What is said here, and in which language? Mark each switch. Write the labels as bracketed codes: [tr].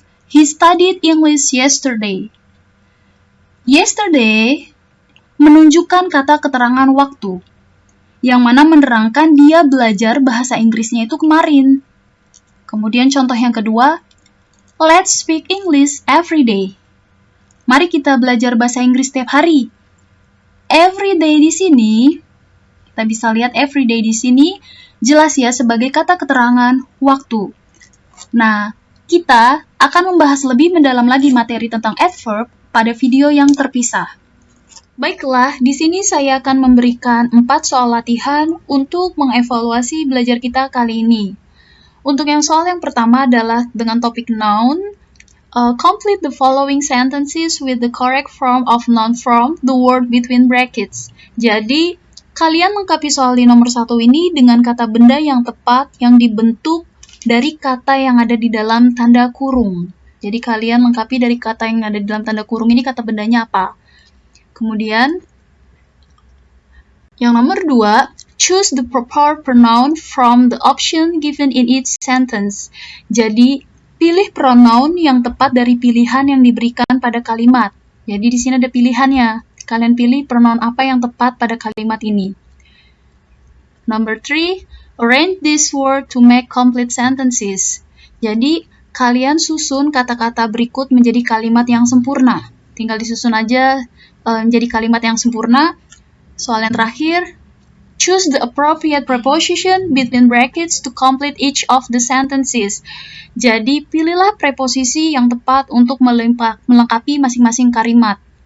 [en] He studied English yesterday. [id] Yesterday menunjukkan kata keterangan waktu, yang mana menerangkan dia belajar bahasa Inggrisnya itu kemarin. Kemudian contoh yang kedua, [en] let's speak English every day. [id] Mari kita belajar bahasa Inggris setiap hari. Every day di sini, kita bisa lihat [en] every day [id] di sini jelas ya sebagai kata keterangan waktu. Nah, kita akan membahas lebih mendalam lagi materi tentang adverb pada video yang terpisah. Baiklah, di sini saya akan memberikan 4 soal latihan untuk mengevaluasi belajar kita kali ini. Untuk yang soal yang pertama adalah dengan topik noun. [en] Complete the following sentences with the correct form of noun from the word between brackets. [id] Jadi, kalian lengkapi soal di nomor 1 ini dengan kata benda yang tepat yang dibentuk dari kata yang ada di dalam tanda kurung. Jadi, kalian lengkapi dari kata yang ada di dalam tanda kurung ini kata bendanya apa. Kemudian, yang nomor 2, [en] choose the proper pronoun from the option given in each sentence. [id] Jadi, pilih pronoun yang tepat dari pilihan yang diberikan pada kalimat. Jadi di sini ada pilihannya. Kalian pilih pronoun apa yang tepat pada kalimat ini. [en] Number 3, arrange this word to make complete sentences. [id] Jadi kalian susun kata-kata berikut menjadi kalimat yang sempurna. Tinggal disusun aja menjadi kalimat yang sempurna. Soal yang terakhir, [en] choose the appropriate preposition between brackets to complete each of the sentences. [id] Jadi, pilihlah preposisi yang tepat untuk melengkapi masing-masing kalimat.